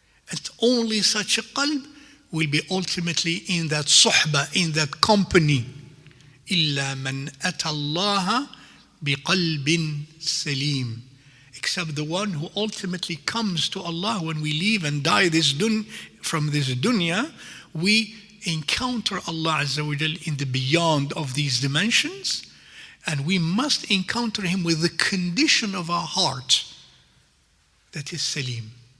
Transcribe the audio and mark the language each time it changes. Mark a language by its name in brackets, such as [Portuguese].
[English] And only such a qalb will be ultimately in that suhbah, in that company. [Arabic] إلا من أتى الله بقلب سليم. [English] Except the one who ultimately comes to Allah when we leave and die from this dunya, we encounter Allah Azza wa Jal in the beyond of these dimensions, and we must encounter Him with the condition of our heart that is Salim.